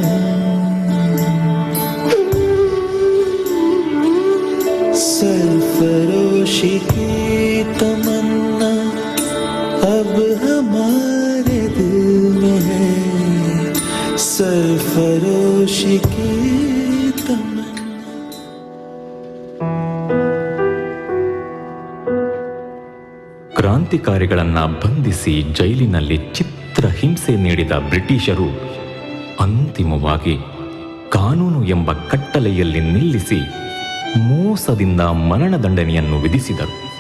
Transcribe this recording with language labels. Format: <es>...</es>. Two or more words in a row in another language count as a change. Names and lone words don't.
<hi>सरफरोशी की तमन्ना अब हमारे दिल में है। सरफरोशी की</hi> <kn>ಕ್ರಾಂತಿಕಾರಿಗಳನ್ನ ಬಂಧಿಸಿ ಜೈಲಿನಲ್ಲಿ ಚಿತ್ರ ಹಿಂಸೆ ನೀಡಿದ ಬ್ರಿಟಿಷರು ಅಂತಿಮವಾಗಿ ಕಾನೂನು ಎಂಬ ಕಟ್ಟಲೆಯಲ್ಲಿ ನಿಲ್ಲಿಸಿ ಮೋಸದಿಂದ ಮರಣದಂಡನೆಯನ್ನು ವಿಧಿಸಿದರು.</kn>